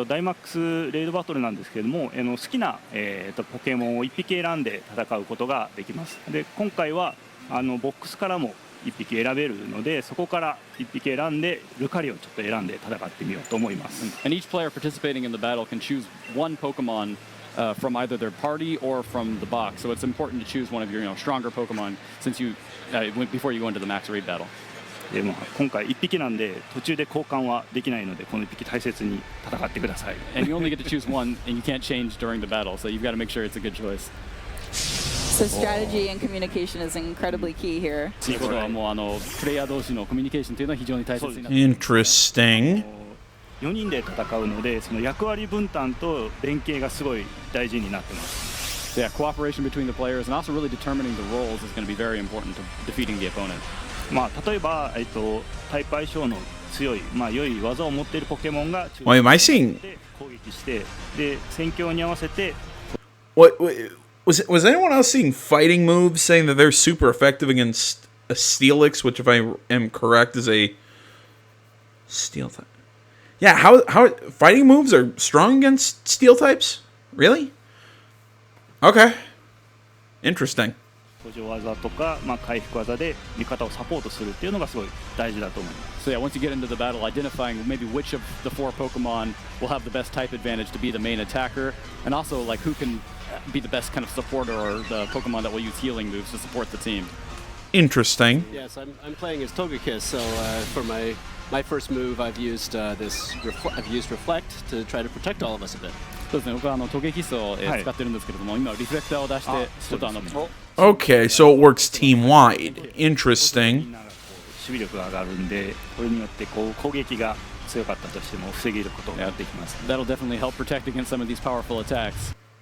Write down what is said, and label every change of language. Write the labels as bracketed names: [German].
[Japanese] ダイマックスレイドバトルなんですけれども、好きなポケモンを1匹選んで戦うことができます。で、今回はボックスからも1匹選べるので、そこから1匹選んでルカリをちょっと選んで戦ってみようと思います。 [English] And each player participating in the battle can choose one Pokemon from either their party or from the box. So it's important to choose one of your stronger Pokemon since you before you go into the max raid battle. [Japanese] で今回1匹なんで途中で交換はできないのでこの1匹大切に戦ってください。 [English] And you only get to choose one, and you can't change during the battle, so you've got to make sure it's a good choice. So strategy and communication is incredibly key here. [Japanese] ということはもうプレイヤー同士のコミュニケーションというのは非常に大切になって。 [English] Interesting. [Japanese] 4人で戦うのでその役割分担と連携がすごい大事になってます。 [English] Yeah, cooperation between the players and also really determining the roles is going to be very important to defeating the opponent. [Japanese] 例えば、タイプ相性の強い、良い技を持っているポケモンが [English] Wait, am I seeing? [Japanese] 攻撃してで戦況に合わせて [English] What was anyone else seeing fighting moves saying that they're super effective against a Steelix, which if I am correct is a steel type? Yeah, how fighting moves are strong against steel types? Really? Okay. Interesting. [Japanese] 補助技とか、回復技で味方をサポートするっていうのがすごい大事だと思います。 [English] So yeah, once you get into the battle, identifying maybe which of the 4 Pokemon will have the best type advantage to be the main attacker, and also like who can be the best kind of supporter or the Pokemon that will use healing moves to support the team. Interesting. Yes, I'm playing as Togekiss, so for my first move, I've used Reflect to try to protect all of us a bit. [Japanese] そうですね。僕はトゲキスを使ってるんですけれども、今リフレクターを出してちょっと [English] Okay, so it works team-wide. Interesting. [Japanese] みんなが守備力が上がるんで、これによって攻撃が強かったとしても防げることができます。 [English] That'll definitely help protect against some of these powerful attacks.